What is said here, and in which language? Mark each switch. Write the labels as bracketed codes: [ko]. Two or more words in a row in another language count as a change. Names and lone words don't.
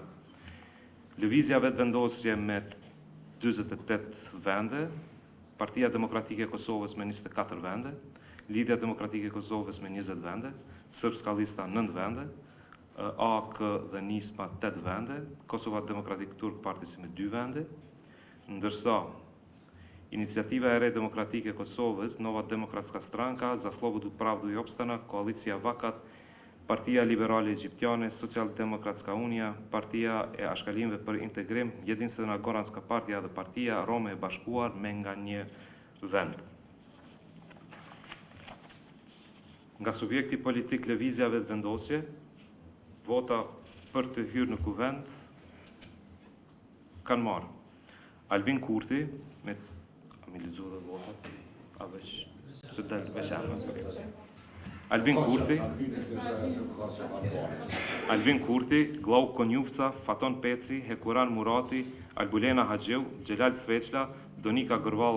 [sq] Lëvizja vetëvendosje me 48 vende, Partia Demokratike e Kosovës me 24 vende, Lidhja Demokratike e Kosovës me 20 vende, Srpska Lista 9 vende, AK dhe Nisma 8 vende, Kosova Demokratik Turk Partisi me 2 vende, ndërsa Iniciativa e Re Demokratike e Kosovës, Nova Demokratska Stranka, za Slobodu, Pravdu i Opstana, Koalicija Vakat, Partia Liberale Egjiptiane, Socijaldemokratska Unija, Partia e Ashkalinëve për Integrim, Jedinstvena Goranska Partija dhe Partia Rome e Bashkuar me nga 1 vend. Nga subjekti politik lëvizja vetëvendosje, vota për të hyrë në kuvend kanë marrë Albin Kurti me Albin Kurti, Glau Konjufca, Faton Peci, Hekuran Murati, Albulena Haxhiu, Xhelal Sveçla, Donika Gërvalla